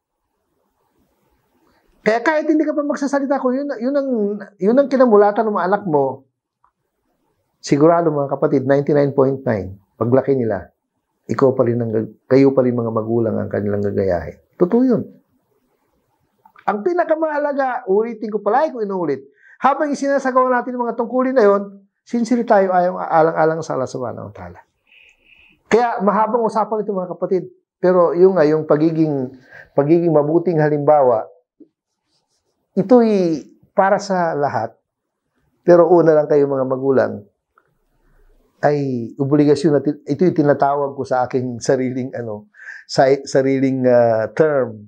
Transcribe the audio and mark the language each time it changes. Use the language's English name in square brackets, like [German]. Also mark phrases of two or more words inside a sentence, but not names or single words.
[Filipino] Kaya kahit hindi ka pa magsasalita, kung yun ang kinamulatan ng mga anak mo, sigurado mga kapatid, 99.9, paglaki nila, kayo pa rin mga magulang ang kanilang gagayahin. Totoo yun. Ang pinakamahalaga, ulitin ko palagi kung inuulit, habang isinasagawa natin yung mga tungkulin na yun, sincere tayo alang-alang sa Allah [Arabic] سبحانه وتعالى. [Filipino] Kaya mahabang usapan ito mga kapatid. Pero yung pagiging mabuting halimbawa, ito'y para sa lahat. Pero una lang kayo mga magulang, ay obligasyon natin. Ito yung tinatawag ko sa aking sariling term.